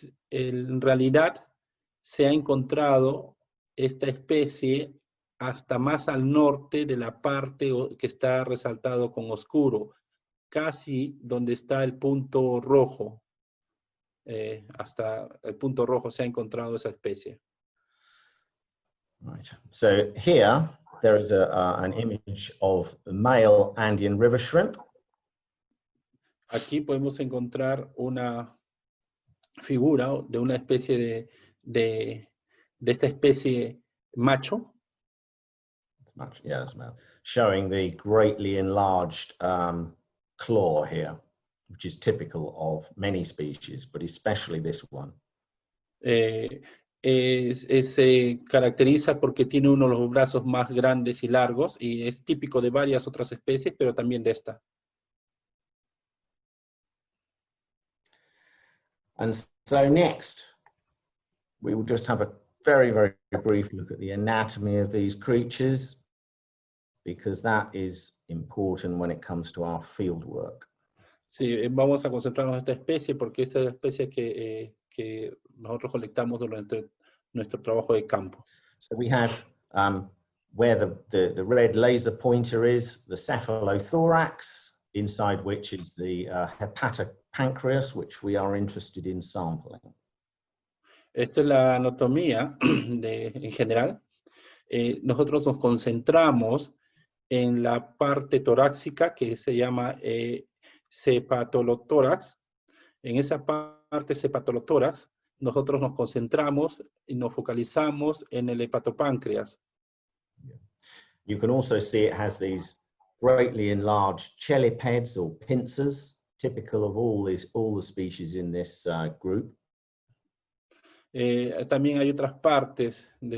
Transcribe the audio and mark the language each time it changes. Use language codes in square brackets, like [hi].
[es] En realidad, se ha encontrado esta especie hasta más al norte de la parte que está resaltado con oscuro, casi donde está el punto rojo. Hasta el punto rojo se ha encontrado esa especie. [en] Right. So here there is an image of the male Andean river shrimp. [es] Aquí podemos encontrar una figura de una especie de esta especie macho. [en] Yeah, it's male. Showing the greatly enlarged claw here, which is typical of many species, but especially this one. [es] Se caracteriza porque tiene uno de los brazos más grandes y largos y es típico de varias otras especies, pero también de esta. [en] And so next, we will just have a very, very brief look at the anatomy of these creatures, because that is important when it comes to our field work. [es] Sí, vamos a concentrarnos en esta especie porque esta es la especie que nosotros colectamos durante nuestro trabajo de campo. [en] So we have where the red laser pointer is, the cephalothorax, inside which is the hepatopancreas, which we are interested in sampling. [es] Esta es la anatomía en general. Nosotros nos concentramos en la parte torácica que se llama cephatolotórax. En esa parte cephatolotórax, nosotros nos concentramos y nos focalizamos en el hepatopáncreas. [en] You can also see it has these greatly enlarged chelipeds or pincers, typical of all the species in this group. [es] También hay otras partes